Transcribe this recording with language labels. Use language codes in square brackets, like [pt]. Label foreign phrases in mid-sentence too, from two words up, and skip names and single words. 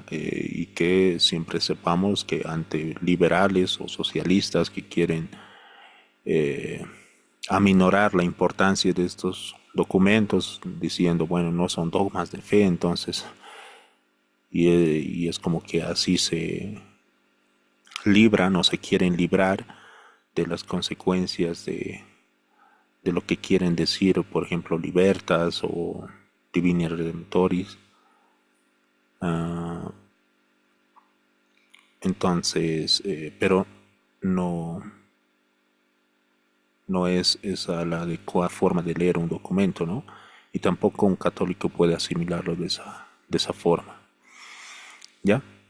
[es] Y que siempre sepamos que ante liberales o socialistas que quieren aminorar la importancia de estos documentos, diciendo, bueno, no son dogmas de fe, entonces, y es como que así se libran o se quieren librar de las consecuencias de lo que quieren decir, por ejemplo, libertas o divini redemptoris. Entonces, pero no, no es esa la adecuada forma de leer un documento, ¿no? Y tampoco un católico puede asimilarlo de esa forma, ¿ya?